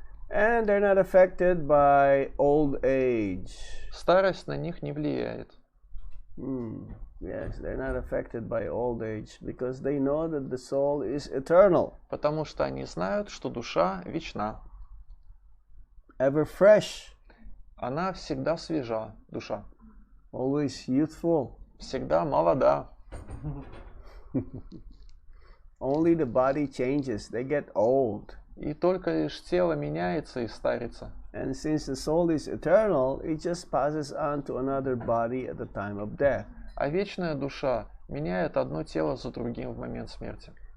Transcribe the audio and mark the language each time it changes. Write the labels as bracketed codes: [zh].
[en] And they're not affected by old age. [ru] Старость на них не влияет. [en] Yes, they're not affected by old age because they know that the soul is eternal. [ru] Потому что они знают, что душа вечна. [en] Ever fresh. [ru] Она всегда свежа, душа. [en] Always youthful. [ru] Всегда молода. [en] Only the body changes, they get old. [ru] И только лишь тело меняется и старится. [en] And since the soul is eternal, it just passes on to another body at the time of death. [ru] А вечная душа меняет одно тело за другим в момент смерти.